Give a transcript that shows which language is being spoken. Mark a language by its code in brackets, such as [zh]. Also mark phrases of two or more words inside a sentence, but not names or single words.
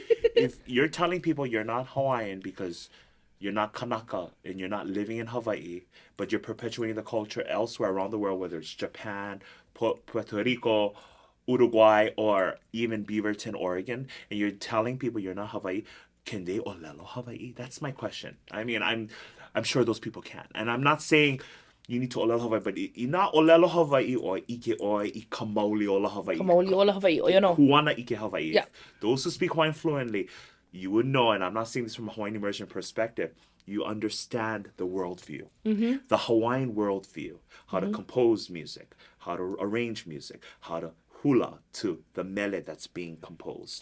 [en] If you're telling people you're not Hawaiian because you're not Kānaka and you're not living in Hawaii, but you're perpetuating the culture elsewhere around the world, whether it's Japan, Puerto Rico, Uruguay, or even Beaverton, Oregon, and you're telling people you're not Hawaii, can they [haw] ʻŌlelo Hawaii? [en] That's my question. I mean, I'm sure those people can, and I'm not saying you need to [haw] ʻŌlelo Hawaii, [en] but [haw] ina ʻŌlelo Hawaii [en] or [haw] ike oi I ka maoli ola Hawaii. Ka maoli ola Hawaii, o Kuana ike Hawaii. [en] Yeah. Those who speak Hawaiian fluently, you would know, and I'm not saying this from a Hawaiian immersion perspective, you understand the worldview, the Hawaiian worldview, how to compose music, how to arrange music, how to hula to the mele that's being composed.